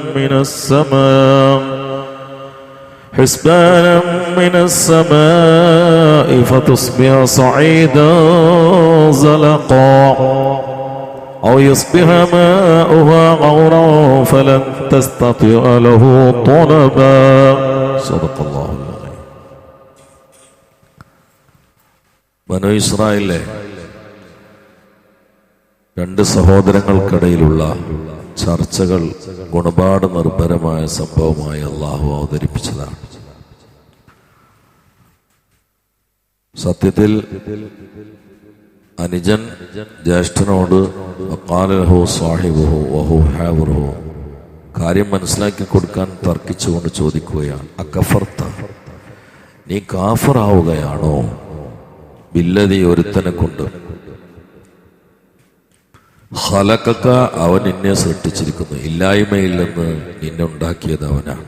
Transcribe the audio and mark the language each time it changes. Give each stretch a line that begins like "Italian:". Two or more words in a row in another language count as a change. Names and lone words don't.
Arabic: من السماء فتصبح صعيدا زلقا أو يصبح ماؤها غورا فلن تستطيع له طلبا. صدق الله العظيم.
Malayalam: ബനൂ ഇസ്രായേലിലെ രണ്ട് സഹോദരങ്ങൾക്കിടയിലുള്ള ചർച്ചകൾ ഗുണപാഠ നിർഭരമായ സംഭവമായി അള്ളാഹു അവതരിപ്പിച്ചതാണ്. സത്യത്തിൽ അനുജൻ ജ്യേഷ്ഠനോട് കാര്യം മനസ്സിലാക്കി കൊടുക്കാൻ തർക്കിച്ചുകൊണ്ട് ചോദിക്കുകയാണ്, അക്കഫർത്ത, നീ കാഫറാവുകയാണോ ബില്ലദി, ഒരുത്തനെ കൊണ്ട് ഖലഖക, അവൻ നിന്നെ സൃഷ്ടിച്ചിരിക്കുന്നു, ഇല്ലായ്മയിൽ നിന്ന് നിന്നെ ഉണ്ടാക്കിയത് അവനാണ്.